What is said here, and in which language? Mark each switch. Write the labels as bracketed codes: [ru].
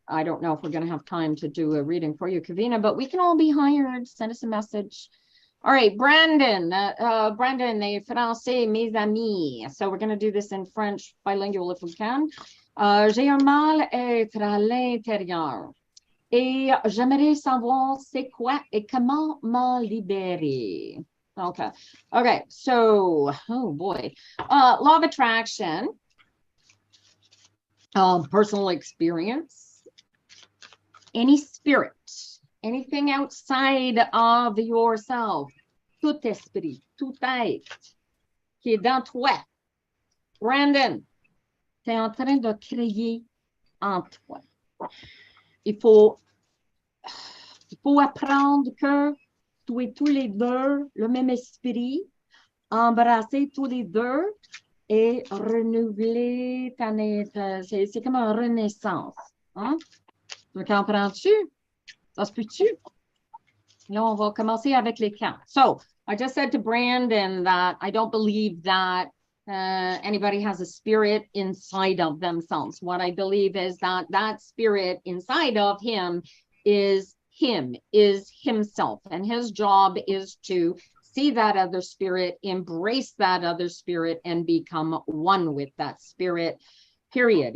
[en] I don't know if we're going to have time to do a reading for you, Kavina, but we can all be hired. Send us a message. All right, Brandon, Brandon, [fr] les Français, mes amis. [en] So we're going to do this in French, bilingual if we can. [fr] J'ai un mal-être à l'intérieur et j'aimerais savoir c'est quoi et comment m'en libérer. [en] Okay, so, oh boy. Law of attraction. Personal experience, any spirit, anything outside of yourself, [fr] tout esprit, tout être qui est dans toi. Brandon, tu es en train de créer en toi. Il faut apprendre que tu es tous les deux le même esprit, embrasser tous les deux et renouveler ta naissance. C'est comme une renaissance. Hein? Tu comprends-tu? Ça se peut-tu? Là, on va commencer avec les camps. [en] So, I just said to Brandon that I don't believe that anybody has a spirit inside of themselves. What I believe is that that spirit inside of him, is himself. And his job is to see that other spirit, embrace that other spirit, and become one with that spirit, period.